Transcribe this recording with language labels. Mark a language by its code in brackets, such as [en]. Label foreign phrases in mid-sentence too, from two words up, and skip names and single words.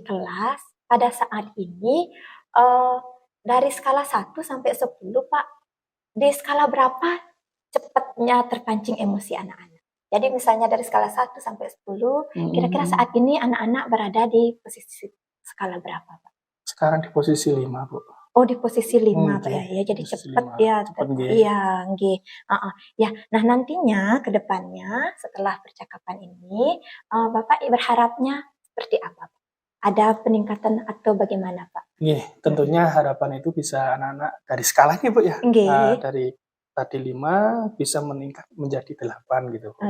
[id] kelas, pada saat ini, eee, dari skala 1 sampai 10 Pak, di skala berapa cepatnya terpancing emosi anak-anak? Jadi misalnya dari skala 1 sampai 10, kira-kira saat Mhm. ini anak-anak berada di posisi skala berapa, Pak? Sekarang di posisi 5, Bu. Oh, di posisi 5, Pak, Nggih, ya, ya jadi posisi cepat 5. ya, Cepet nggih. iya, nggih, heeh. Ya, nah nantinya ke depannya setelah percakapan ini, Bapak berharapnya seperti apa? ada peningkatan atau bagaimana, Pak? Nggih, tentunya harapan itu bisa anak-anak dari skalanya, Bu, ya. Nggih. Dari tadi 5 bisa meningkat menjadi 8 gitu, Bu.